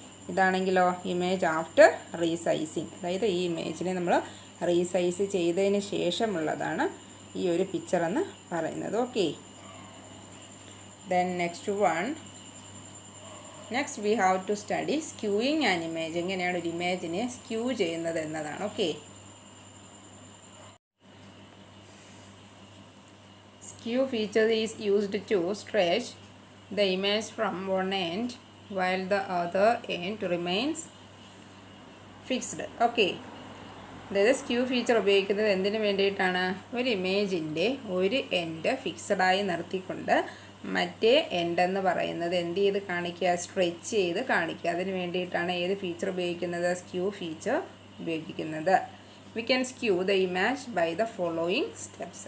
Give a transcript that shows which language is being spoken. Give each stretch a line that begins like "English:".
Malayalam: ഇതാണെങ്കിലോ
English: image after resizing,
Malayalam: അതായത് ഈ ഇമേജിനെ നമ്മൾ റീസൈസ് ചെയ്തതിന് ശേഷമുള്ളതാണ് ഈ ഒരു പിക്ചർ എന്ന് പറയുന്നത്.
English: Okay, then next one, next we have to study skewing an image.
Malayalam: എങ്ങനെയാണ് ഒരു ഇമേജിനെ സ്ക്യൂ ചെയ്യുന്നത് എന്നതാണ്.
English: Okay, skew feature is used to stretch the image from one end while the other end remains fixed. Okay,
Malayalam: അതായത് skew feature ഉപയോഗിക്കുന്നത് എന്തിനു വേണ്ടിയിട്ടാണ്? ഒരു ഇമേജിൻ്റെ ഒരു എൻഡ് ഫിക്സഡായി നിർത്തിക്കൊണ്ട് മറ്റേ എൻഡ് എന്ന് പറയുന്നത് എന്ത് ചെയ്ത് കാണിക്കുക? സ്ട്രെച്ച് ചെയ്ത് കാണിക്കുക. അതിന് വേണ്ടിയിട്ടാണ് ഏത് ഫീച്ചർ ഉപയോഗിക്കുന്നത്? സ്ക്യൂ ഫീച്ചർ ഉപയോഗിക്കുന്നത്.
English: We can skew the image by the following steps.